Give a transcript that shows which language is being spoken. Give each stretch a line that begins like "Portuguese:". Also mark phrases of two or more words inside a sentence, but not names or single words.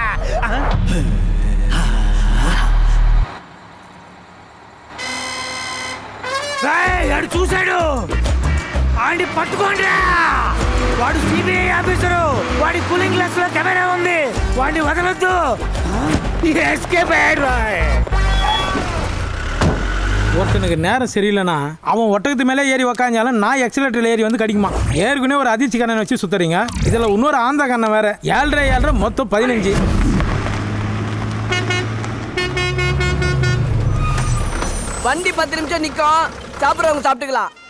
Telugu: వాడు చూశాడు, ఆడి పట్టుకోండి. వాడు సిబిఐ ఆఫీసరు, వాడి
English: cooling glass
Telugu: లో కెమెరా ఉంది, వాడిని వదలొద్దు. ఎస్కేప్ అయ్యాడు.
Tamil: ஒருத்தனுக்கு நேரம் சரியில்லைன்னா அவன் ஒட்டகத்து மேலே ஏறி உக்காஞ்சாலும் நான் எக்ஸலேட்டரில் ஏறி வந்து கடிக்குமா. ஏற்கனவே ஒரு அதிர்ச்சி கண்ணனை வச்சு சுத்துறீங்க, இதில் இன்னொரு ஆந்த கண்ணன் வேற. 7.5 மொத்தம் 15. வண்டி 10 நிமிஷம் நிற்கும், சாப்பிட்றவங்க சாப்பிட்டுக்கலாம்.